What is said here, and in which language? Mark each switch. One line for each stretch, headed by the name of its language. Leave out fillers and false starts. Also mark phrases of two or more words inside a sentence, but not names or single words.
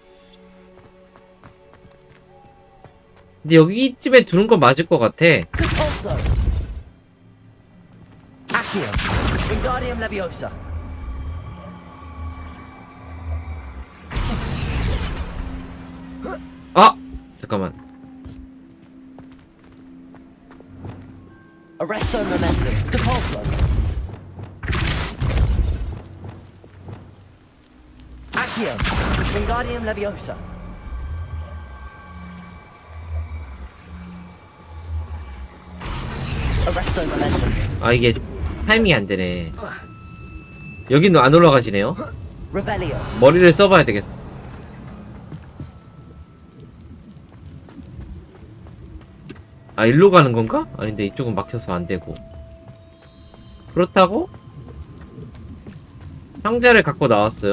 Korean: 근데 여기쯤에 두는 건 맞을 것 같아. 아! 잠깐만.
English: Arresto momentum. Depulso. Accio. Wingardium Leviosa. Arresto momentum.
Korean: 아 이게 타이밍이 안 되네. 여기는 안 올라가지네요.
English: Revelio.
Korean: 머리를 써봐야 되겠어. 아 일로 가는 건가? 아닌데 이쪽은 막혀서 안 되고. 그렇다고 상자를 갖고 나왔어요.